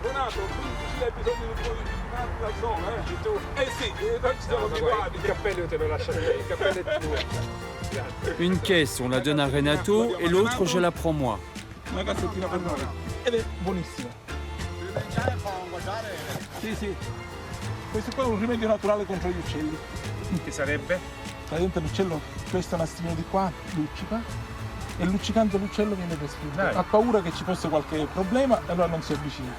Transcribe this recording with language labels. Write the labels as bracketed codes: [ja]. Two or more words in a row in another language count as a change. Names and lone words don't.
[fr] Une caisse, on la donne à Renato et l'autre, je la prends moi. [it] Questo qua è un rimedio naturale contro gli uccelli. Che sarebbe? Praticamente l'uccello, questo nastino di qua, luccica, e luccicando l'uccello viene distrutto. Ha paura che ci fosse qualche problema e allora non si avvicina.